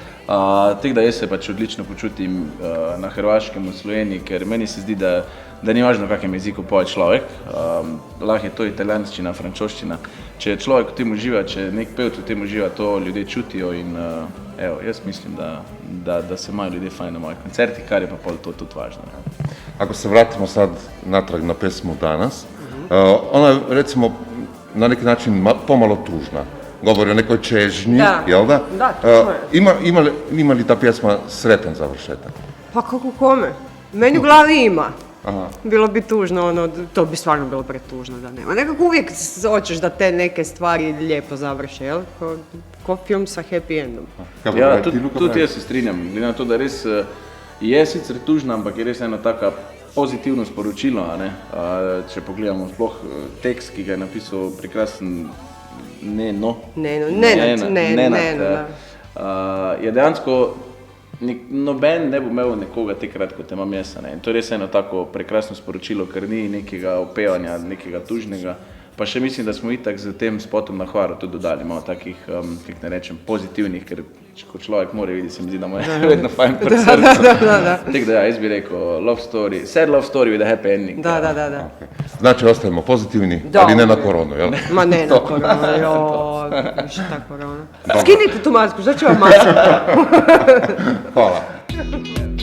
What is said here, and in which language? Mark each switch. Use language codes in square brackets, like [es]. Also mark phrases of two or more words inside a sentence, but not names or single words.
[sl] Tako da jaz se pač odlično počutim na Hrvaškem, v Sloveniji, ker meni se zdi, da ni važno, v kakem jeziku poje človek. Lahko je to italijanščina, francoščina. Če človek v tem uživa, če nek pevec v tem uživa, to ljudje čutijo in evo, jaz mislim, da se imajo ljudje fajn na mojih koncertih, kar je pa pol to tudi važno. [hr] Ako se vratimo sad natrag na pesmu Danas, ona je recimo na neki način pomalo tužna. Govori o nekoj čežnji, jel da? Da, točno je. Ima li ta pjesma sretan završetak? Pa kako kome? Meni u glavi ima. Bilo bi tužno, ono, to bi stvarno bilo pretužno da nema. Nekako uvijek hoćeš da te neke stvari lijepo završe, jel? Ko film sa [en] happy endom. [sl] Ja, tudi jaz se strinjam, glede na to, da res je sicer tužna, ampak je res eno taka pozitivno sporočilo, a ne? Če pogledamo sploh tekst, ki ga je napisal prekrasen Nenad, je dejansko noben ne bo imel nekoga takrat, kot imam jaz. In to je res eno tako prekrasno sporočilo, ker ni nekega opevanja, nekega tužnega. Pa še mislim, da smo itak z tem spotom na Hvaru tudi dodali malo takih, kako ne rečem, pozitivnih, ker ko človek mora videti, se mi zdi, da mu je vedno fajn pri srcu. Tako da ja, jaz bi rekel [en] love story, sad love story with a happy ending. [hr] Da. Znači, ostajemo pozitivni, ali ne na koronu, jel? Ma ne na koronu, joj, šta korona. Skinite tu masku, šta ću vam masku? Hvala.